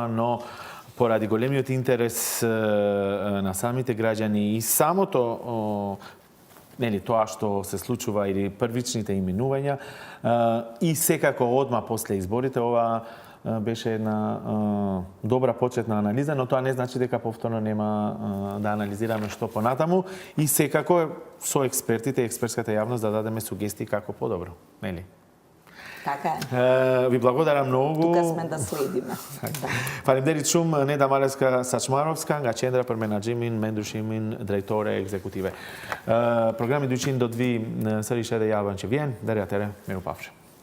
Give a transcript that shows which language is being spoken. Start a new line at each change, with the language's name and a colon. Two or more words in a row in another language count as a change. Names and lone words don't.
Macedonian: но поради големиот интерес на самите граѓани и самото тоа што се случува или првичните именувања и секако одма после изборите, ова беше една добра почетна анализа, но тоа не значи дека повторно нема да анализираме што понатаму и секако со експертите и експертската јавност да дадеме сугестии како подобро, нели? Така е. Ви благодарам многу. Тука сме да следиме.
Albanian: Faleminderit shumë Неда Малевска Сачмаровска, nga qendra për menaxhimin me ndryshimin drejtore ekzekutive. Programi 202 sërish edhe javën që vjen. Deri atëherë, mirupafshim.